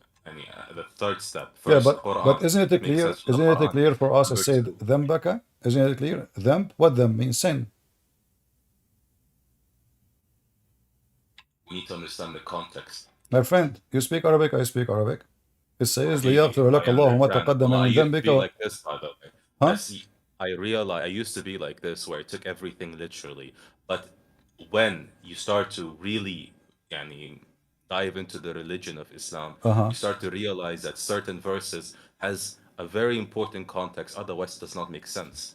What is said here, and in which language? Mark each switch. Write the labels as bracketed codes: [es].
[en] The third step. yeah, First, Quran, but isn't it clear? Isn't it clear for us to say dhambaka? Isn't it clear? Dhamb. What dhamb means? Sin. We need to understand the context. My friend, you speak Arabic. I speak Arabic. It says [ar] لِيَغْفِرَ لَكَ اللَّهُ مَا تَقَدَّمَ مِنْ ذَنْبِكَ. [en] Like this, by the way. Huh? I realize I used to be like this, where I took everything literally. But when you start to really, dive into the religion of Islam, you start to realize that certain verses has a very important context. Otherwise, it does not make sense.